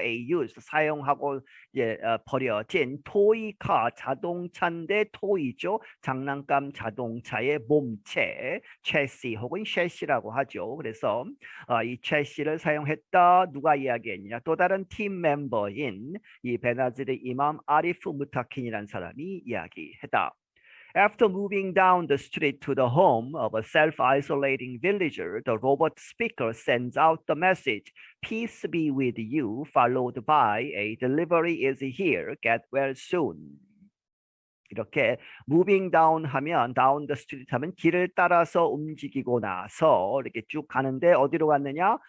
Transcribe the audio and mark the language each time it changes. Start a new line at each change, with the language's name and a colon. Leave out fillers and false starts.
English: A used
Korean: 사용하고 이제 버려진 토이카 자동차인데 토이죠. 장난감 자동차의 몸체 체시 혹은 셰시라고 하죠. 그래서 이 체시를 사용했다. 누가 이야기했느냐? 또 다른 팀 멤버인 이 베나즈르 이맘 아리프 무타킨이라는 사람이 이야기했다.
English: After moving down the street to the home of a self-isolating villager, the robot speaker sends out the message, "Peace be with you," followed by a "Delivery is here. Get well soon."
Korean: 이렇게
English: moving down
Korean: 하면
English: down the street
Korean: 하면 길을 따라서 움직이고 나서 이렇게 쭉 가는데 어디로 갔느냐?